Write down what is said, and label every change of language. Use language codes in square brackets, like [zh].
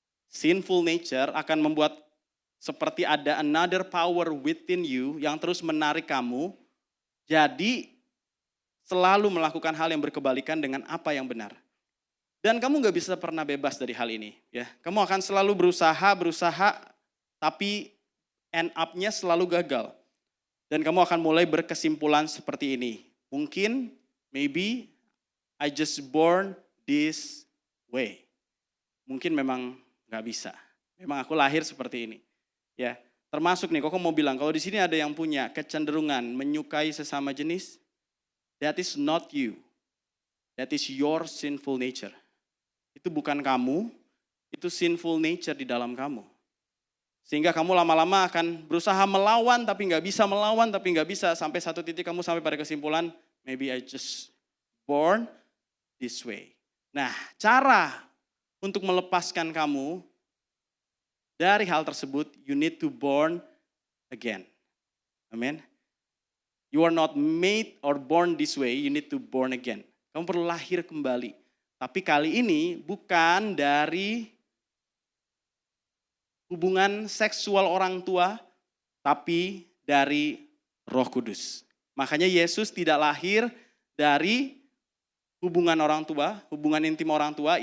[id] Sinful nature akan membuat seperti ada [en] another power within you [id] yang terus menarik kamu, jadi selalu melakukan hal yang berkebalikan dengan apa yang benar. Dan kamu gak bisa pernah bebas dari hal ini. Ya, kamu akan selalu berusaha, tapi [en] end up- [id] nya selalu gagal. Dan kamu akan mulai berkesimpulan seperti ini. Mungkin, [en] maybe, I just born this way. [id] Mungkin memang gak bisa. Memang aku lahir seperti ini. Ya, termasuk nih, kok mau bilang, kalau di sini ada yang punya kecenderungan menyukai sesama jenis, [en] that is not you. That is your sinful nature. [id] Itu bukan kamu, itu sinful nature di dalam kamu. Sehingga kamu lama-lama akan berusaha melawan tapi nggak bisa, sampai satu titik kamu sampai pada kesimpulan, [en] maybe I just born this way. [id] Nah, cara untuk melepaskan kamu dari hal tersebut, [en] you need to born again. Amen. You are not made or born this way, you need to born again. [id] Kamu perlu lahir kembali. Tapi kali ini bukan dari hubungan seksual orang tua, tapi dari Roh Kudus. Makanya Yesus tidak lahir dari hubungan orang tua, hubungan intim orang tua.